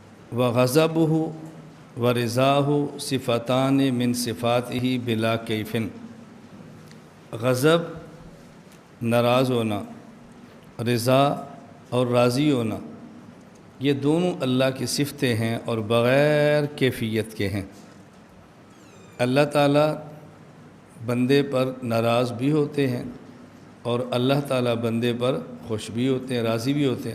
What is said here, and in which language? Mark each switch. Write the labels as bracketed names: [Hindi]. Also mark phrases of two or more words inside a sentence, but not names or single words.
[Arabic] وغضبہ ورضاہ صفتان من صفاتہ بلا کیفن۔ [Urdu] غضب ناراض ہونا، رضا اور راضی ہونا، یہ دونوں اللہ کی صفتیں ہیں اور بغیر کیفیت کے ہیں۔ اللہ تعالیٰ بندے پر ناراض بھی ہوتے ہیں اور اللہ تعالیٰ بندے پر خوش بھی ہوتے ہیں، راضی بھی ہوتے ہیں۔